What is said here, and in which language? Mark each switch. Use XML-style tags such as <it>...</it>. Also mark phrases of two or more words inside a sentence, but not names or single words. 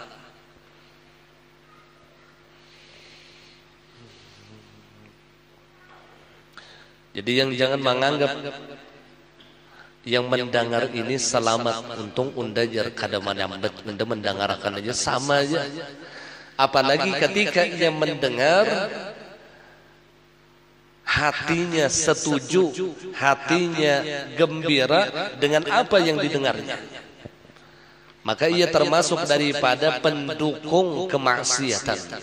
<bjn>Jadi yang jangan menganggap yang mendengar ini selamat, untung undajar kada menyambet, unda mendengarkan aja sama aja.</bjn> <id>Apalagi ketika ia mendengar, hatinya setuju, hatinya gembira dengan apa yang didengarnya, maka ia termasuk daripada pendukung kemaksiatan.</id>